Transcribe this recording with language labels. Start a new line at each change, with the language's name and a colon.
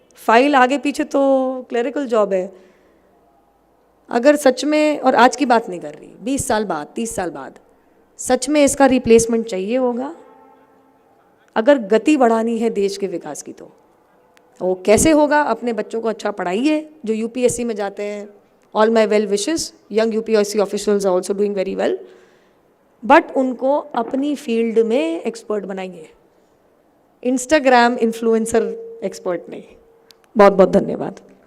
Hindi: File आगे पीछे तो क्लरिकल जॉब है. अगर सच में, और आज की बात नहीं कर रही, 20 साल बाद, 30 साल बाद सच में इसका रिप्लेसमेंट चाहिए होगा, अगर गति बढ़ानी है देश के विकास की, तो वो कैसे होगा? अपने बच्चों को अच्छा पढ़ाइए जो UPSC में जाते हैं.
English: All my well wishes. Young UPSC officials are also doing very well.
Hindi: But उनको अपनी फील्ड में एक्सपर्ट बनाइए, इंस्टाग्राम इन्फ्लुएंसर एक्सपर्ट नहीं. बहुत बहुत धन्यवाद.